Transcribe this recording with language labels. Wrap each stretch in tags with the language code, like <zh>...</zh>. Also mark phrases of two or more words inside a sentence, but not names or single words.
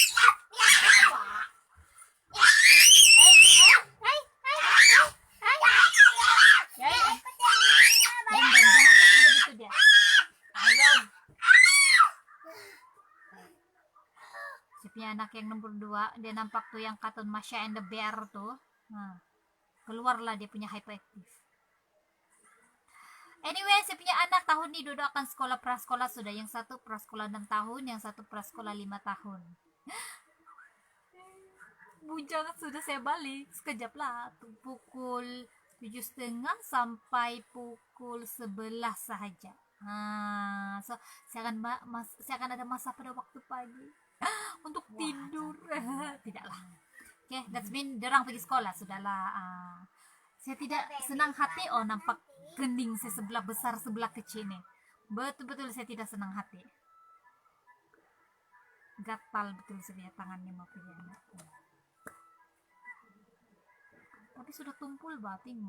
<ms>Begitu dia. Si punya anak yang nomor 2, dia nampak tuh yang kartun Masha and the Bear tuh. Nah, keluarlah dia punya hyperactive. Anyway, si punya anak tahun ini duduk akan sekolah prasekolah sudah. Yang satu prasekolah 6 tahun, yang satu prasekolah 5 tahun. Bujang sudah saya balik sekejap lah tuh, pukul 7:30 sampai pukul 11 sahaja. So saya akan ada masa pada waktu pagi untuk tidur. Tidaklah. Oke,</ms> <en>that's mean</en> <ms>derang pergi sekolah sudahlah. Saya tidak senang hati. Oh, nampak kening saya sebelah besar sebelah kecil nih. Betul-betul saya tidak senang hati. Gatal betul sebenarnya tangannya mau pergi anak. Tapi sudah tumpul batinmu.</ms>